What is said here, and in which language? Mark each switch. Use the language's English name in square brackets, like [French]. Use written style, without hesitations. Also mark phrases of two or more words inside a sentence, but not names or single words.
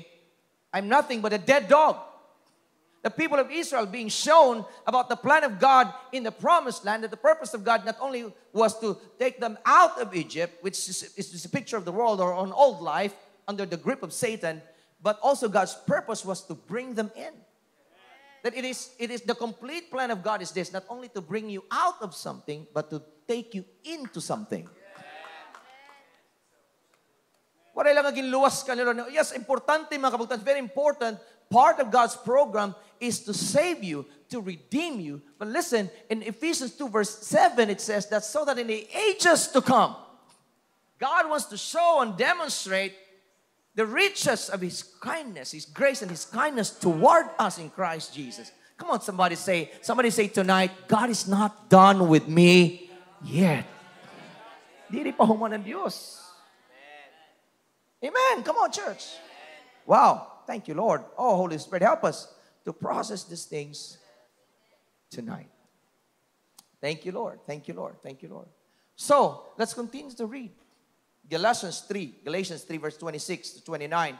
[English] I'm nothing but a dead dog. The people of Israel being shown about the plan of God in the promised land, that the purpose of God not only was to take them out of Egypt, which is a picture of the world or an old life under the grip of Satan, but also God's purpose was to bring them in. That it is the complete plan of God is this, not only to bring you out of something, but to take you into something. [Hiligaynon] Wala lang aging luwas ka nila. Yes, importante mga kabugtan, [English] very important. Part of God's program is to save you, to redeem you. But listen, in Ephesians 2 verse 7, it says that so that in the ages to come, God wants to show and demonstrate the riches of His kindness, His grace and His kindness toward us in Christ Jesus. Come on, somebody say tonight, God is not done with me yet. [Hiligaynon] Di pa human ng Diyos. [English] Amen. Come on, church. Wow. Thank you, Lord. Oh, Holy Spirit, help us to process these things tonight. Thank you, Lord. Thank you, Lord. Thank you, Lord. So, let's continue to read. Galatians 3 verse 26 to 29.